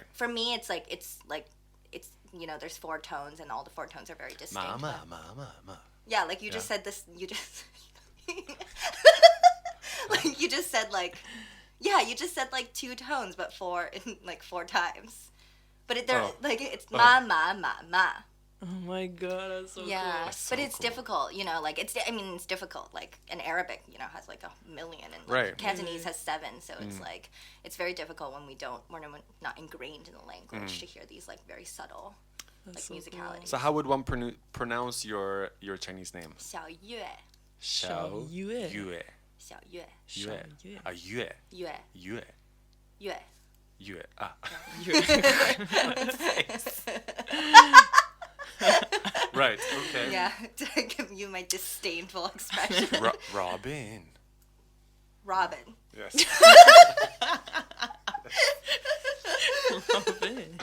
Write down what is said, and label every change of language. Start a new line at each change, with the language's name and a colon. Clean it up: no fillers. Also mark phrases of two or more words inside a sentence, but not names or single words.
English: for me, it's you know, there's 4 tones and all the 4 tones are very distinct. Mama. Yeah, like you just said this. You just like you just said like you just said like 2 tones, but 4 times. But they're Oh. like it's Oh.
Chinese: ma ma ma ma.
English: Oh my god, that's so Yeah, cool. That's so but it's cool. difficult, like it's difficult. Like in Arabic, has like 1 million, and Right. Cantonese has 7, so it's like it's very difficult when we're not ingrained in the language to hear these like very subtle That's like so cool. musicality. So how would one pronounce your Chinese name? Xiao Yue, Xiao Yue. Yue. Xiao Yue, Yue. Yue. Yue. Yue, Yue. Yue. Yue. Ah. Right. Okay. Yeah, to give you my disdainful expression. Robin. Robin. Yes. Robin.